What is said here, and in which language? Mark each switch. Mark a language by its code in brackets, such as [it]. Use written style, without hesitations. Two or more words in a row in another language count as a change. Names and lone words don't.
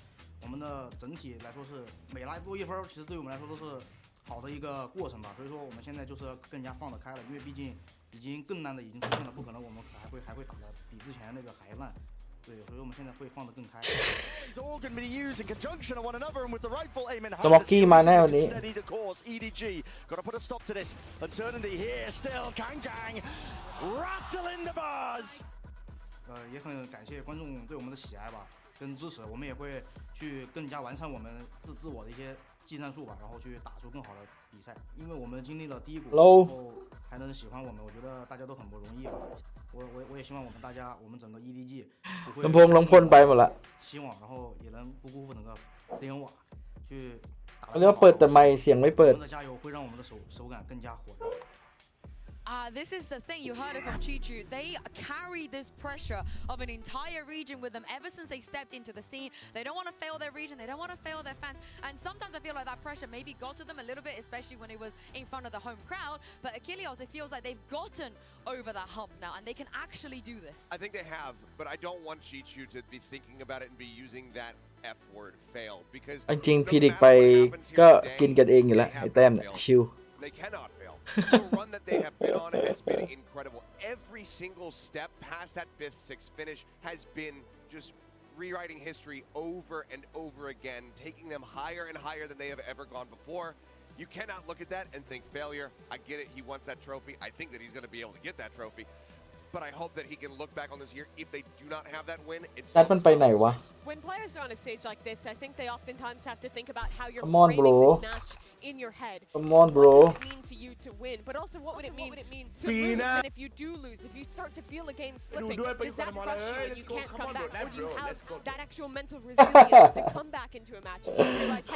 [zh] 我们的整体来说是每来多1分，其实对我们来说都是好的一个过程吧。所以说我们现在就是更加放得开了，因为毕竟已经更烂的已经出现了，不可能我们还会打得比之前那个还烂。对，所以我们现在会放得更开。 [th] Smoggy มาแน่วันนี้ [en] EDG got to put a stop to this. Uncertainty here still. Kang Kang rattling the bars. [zh] 也很感谢观众对我们的喜爱吧，跟支持，我们也会去更加完善我们自我的一些技战术吧，然后去打出更好的比赛。因为我们经历了低谷，然后还能喜欢我们，我觉得大家都很不容易吧。我也希望我们整个 EDG 不会 [th] ลำโพงไปหมดละ [zh] 希望，然后也能不辜负整个 CN 瓦去打。 [th] เรียกว่าเปิดแต่ไมค์เสียงไม่เปิด。 [zh] 我们的加油会让我们的手感更加火热。 [en] This is the thing, you heard it from Chichu. They carry this pressure of an entire region with them ever since they stepped into the scene. They don't want to fail their region, they don't want to fail their fans. And sometimes I feel like that pressure maybe got to them a little bit, especially when it was in front of the home crowd. But Achilles, it feels like they've gotten over that hump now and they can actually do this. I think they have, but I don't want Chichu to be thinking about it and be using that F word, fail, because [th] จริงๆพีดิกไปก็กินกันเองอยู่แล้วไอ้แต้มเนี่ยชิว [en] They cannot fail. The run that they have been on has been incredible. Every single step past that 5th, 6th finish has been just rewriting history over and over again, taking them higher and higher than they have ever gone before. You cannot look at that and think failure. I get it. He wants that trophy. I think that he's going to be able to get that trophy. But I hope that he can look back on this year. If they do not have that win, it's [th] นัดมันไปไหนวะ [en] When players are on a stage like this, I think they oftentimes have to think about how you're Come on, framing bro. this match in your head. Come on, bro. What does it mean to you to win? But also, what would it mean to lose? And if you do lose, if you start to feel a game slipping, does that crush you and you can't come back? Or do you have that actual mental resilience to come back into a match and realize, hey,